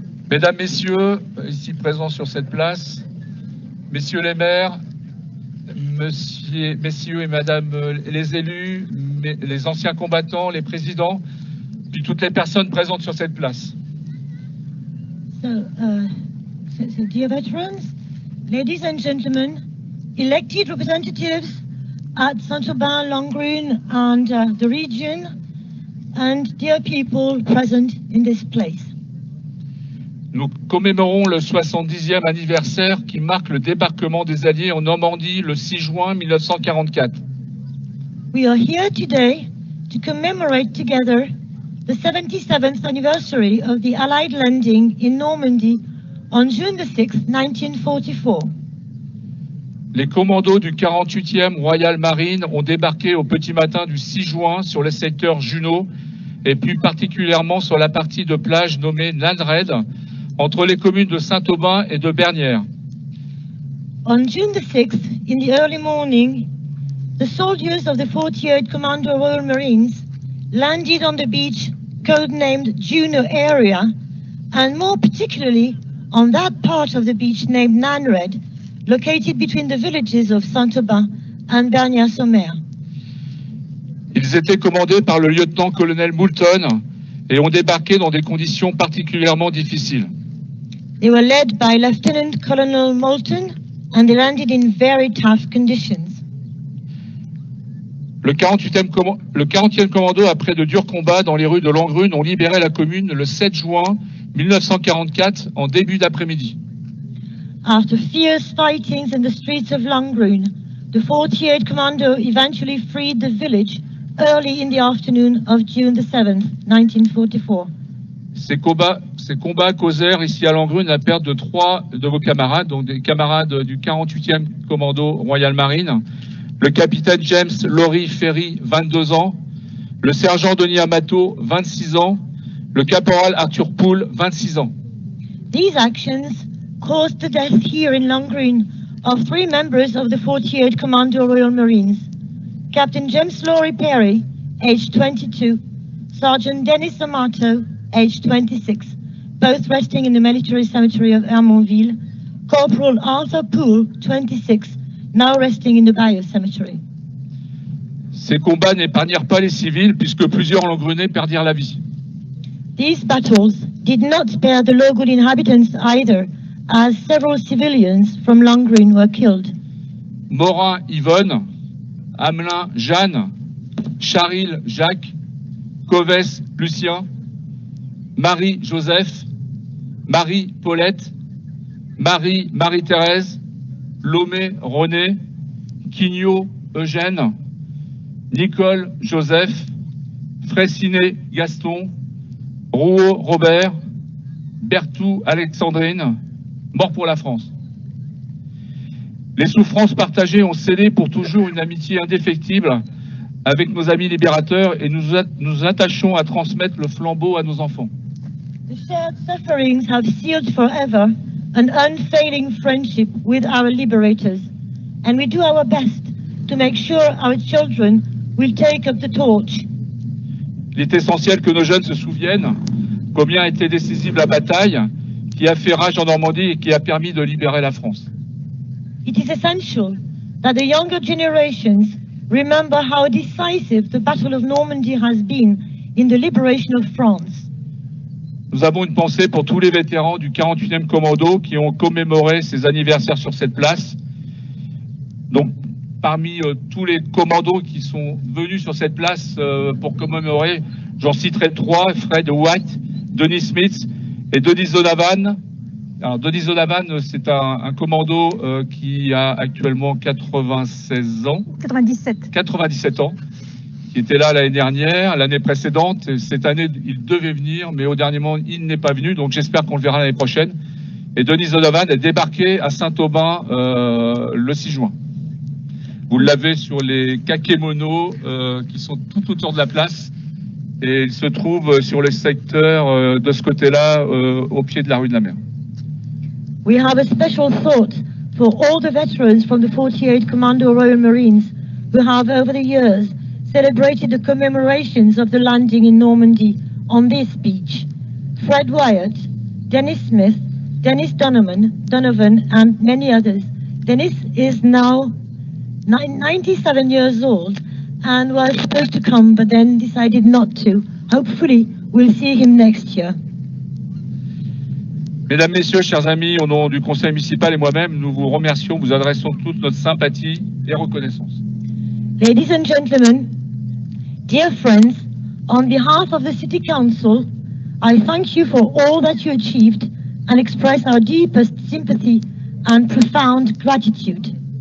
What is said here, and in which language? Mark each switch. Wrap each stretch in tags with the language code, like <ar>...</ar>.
<fr>Mesdames, Messieurs, ici présents sur cette place, Messieurs les maires, Messieurs et Madame les élus, les anciens combattants, les présidents, puis toutes les personnes présentes sur cette place.</fr> <en>So dear veterans, ladies and gentlemen, elected representatives at Saint-Aubin, Langrune and the region, and dear people present in this place.</en> <fr>Nous commémorons le 70e anniversaire qui marque le débarquement des Alliés en Normandie le 6 juin 1944.</fr> <en>We are here today to commemorate together the 77th anniversary of the Allied landing in Normandy on June the 6th, 1944.</en> <fr>Les commandos du 48e Royal Marine ont débarqué au petit matin du 6 juin sur le secteur Junot et plus particulièrement sur la partie de plage nommée Lanred, entre les communes de Saint-Aubin et de Bernières.</fr> <en>On June the 6th, in the early morning, the soldiers of the 48th Commando Royal Marines landed on the beach codenamed Juno area, and more particularly on that part of the beach named Nanred, located between the villages of Saint-Aubin and Bernières-sur-Mer.</en> <fr>Ils étaient commandés par le lieutenant-colonel Moulton et ont débarqué dans des conditions particulièrement difficiles.</fr> <en>They were led by Lieutenant Colonel Moulton and they landed in very tough conditions.</en> <fr>Le 40e commando, après de durs combats dans les rues de Langrune, ont libéré la commune le 7 juin 1944 en début d'après-midi.</fr> <en>After fierce fightings in the streets of Langrune, the 48th Commando eventually freed the village early in the afternoon of June the 7th, 1944.</en> <fr>Ces combats causèrent ici à Langrune la perte de 3 de vos camarades, donc des camarades du 48e Commando Royal Marine, le capitaine James Laurie Ferry, 22 ans, le sergent Denis Amato, 26 ans, le caporal Arthur Poole, 26 ans.</fr> <en>These actions caused the death here in Langrune of 3 members of the 48th Commando Royal Marines. Captain James Laurie Perry, aged 22, Sergeant Dennis Amato, aged 26, both resting in the military cemetery of Hermonville, Corporal Arthur Poole, 26, now resting in the Bayeux Cemetery.</en> <fr>Ces combats n'épargnèrent pas les civils puisque plusieurs Langrunais perdirent la vie.</fr> <en>These battles did not spare the local inhabitants either, as several civilians from Langrune were killed.</en> <fr>Morin Yvonne, Hamelin Jeanne, Charil Jacques, Covès Lucien, Marie Joseph, Marie Paulette, Marie-Thérèse, Lomé René, Quignot Eugène, Nicole Joseph, Fraissinet Gaston, Rouault Robert, Berthou Alexandrine, mort pour la France. Les souffrances partagées ont scellé pour toujours une amitié indéfectible avec nos amis libérateurs et nous attachons à transmettre le flambeau à nos enfants.</fr> <en>The shared sufferings have sealed forever an unfailing friendship with our liberators, and we do our best to make sure our children will take up the torch.</en> <fr>Il est essentiel que nos jeunes se souviennent combien a été décisive la bataille qui a fait rage en Normandie et qui a permis de libérer la France.</fr> <en>It is essential that the younger generations remember how decisive the Battle of Normandy has been in the liberation of France.</en> <fr>Nous avons une pensée pour tous les vétérans du 48e Commando qui ont commémoré ces anniversaires sur cette place. Donc, parmi tous les commandos qui sont venus sur cette place pour commémorer, j'en citerai 3, Fred White, Denis Smith et Denis Donovan. Alors, Denis Donovan, c'est un commando qui a actuellement 96 ans. 97 ans. Qui était là l'année dernière, l'année précédente. Et cette année, il devait venir, mais au dernier moment, il n'est pas venu. Donc, j'espère qu'on le verra l'année prochaine. Et Denis Donovan est débarqué à Saint-Aubin le 6 juin. Vous l'avez sur les kakémonos qui sont tout autour de la place. Et il se trouve sur le secteur de ce côté-là, au pied de la rue de la Mer.</fr> <en>We have a special thought for all the veterans from the 48th Commando Royal Marines who have over the years celebrated the commemorations of the landing in Normandy on this beach. Fred Wyatt, Dennis Smith, Dennis Donovan, and many others. Dennis is now 97 years old and was supposed to come but then decided not to. Hopefully we'll see him next year.</en> <fr>Mesdames, Messieurs, chers amis, au nom du Conseil municipal et moi-même, nous vous remercions, vous adressons toute notre sympathie et reconnaissance.</fr> <en>Ladies and gentlemen, dear friends, on behalf of the City Council, I thank you for all that you achieved and express our deepest sympathy and profound gratitude.</en>